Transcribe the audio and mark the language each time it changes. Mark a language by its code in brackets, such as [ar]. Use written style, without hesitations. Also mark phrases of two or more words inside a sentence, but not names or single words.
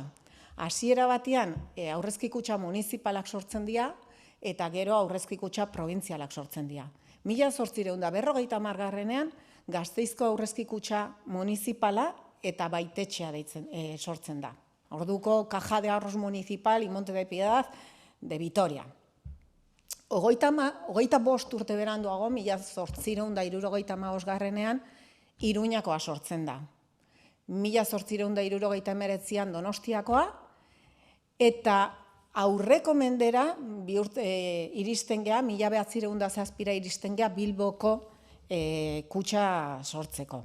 [eu] Hasiera batean aurrezki kutxa municipalak sortzen dira eta gero aurrezki kutxa provintzialak sortzen dira. 1850ean Gasteizko aurrezki kutxa municipala eta baitetxea sortzen da. [es] Orduko Caja de Ahorros Municipal y Monte de Piedad de Vitoria. [eu] 25 urte beranduago, 1875ean, Iruñakoa sortzen da. 1879an Donostiakoa, eta aurreko mendera iristen gea, 1907 iristen gea Bilboko kutxa sortzeko.